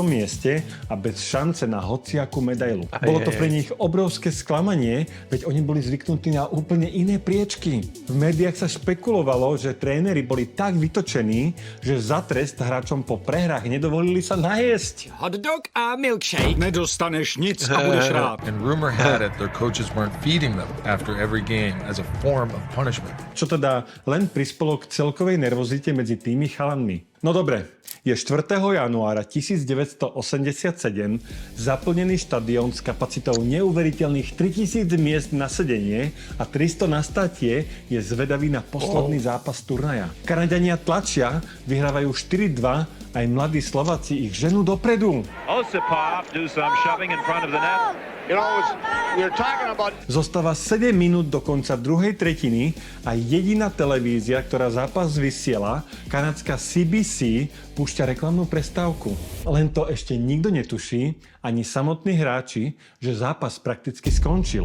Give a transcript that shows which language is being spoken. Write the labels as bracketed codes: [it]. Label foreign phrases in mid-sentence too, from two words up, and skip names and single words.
[sk] mieste a bez šance na hociakú medailu. Bolo to pre nich obrovské sklamanie, veď oni boli zvyknutí na úplne iné priečky. V médiách sa špekulovalo, že tréneri boli tak vytočení, že za trest hráčom po prehrách nedovolili sa najesť. [en] Hot dog [sk] a milkshake. [cs] Nedostaneš nic a budeš rád. [en] And rumor had it their coaches weren't feeding them after every game as a form of punishment. [sk] Čo teda len prispelo k celkovej nervozite medzi tými chalanmi. No dobre, je 4. januára 1987, zaplnený štadión s kapacitou neuveriteľných 3000 miest na sedenie a 300 na státie je zvedavý na posledný zápas turnaja. Kanaďania tlačia, vyhrávajú 4-2, aj mladí Slováci ich ženú dopredu. [en] Osipov do some shoving in front of the net. [sk] Zostáva 7 minút do konca druhej tretiny a jediná televízia, ktorá zápas vysiela, kanadská CBC, púšťa reklamnú prestávku. Len to ešte nikto netuší, ani samotní hráči, že zápas prakticky skončil.